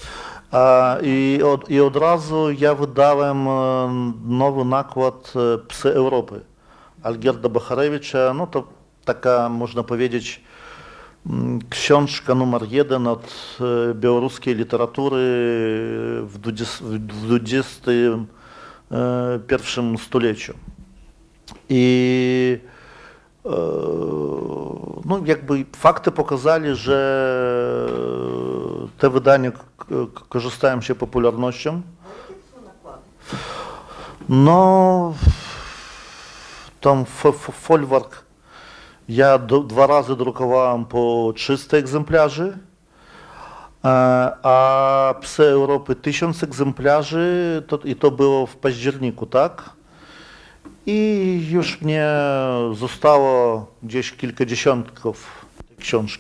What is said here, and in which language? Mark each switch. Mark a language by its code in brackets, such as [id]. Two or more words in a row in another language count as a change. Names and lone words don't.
[pl] I od razu ja wydałem nowy nakład Psy Europy Algierda Bacharewicza, no to taka można powiedzieć książka numer 1 od białoruskiej literatury w XXI stuleciu. I no jakby fakty pokazali, że te wydania korzystają się popularnością No, там фольварк я 2 razy drukowałem po 300 egzemplarzy, a Psy Europy 1000 egzemplarzy i to było w październiku, tak? I już mnie zostało gdzieś kilkadziesiątków tej książki.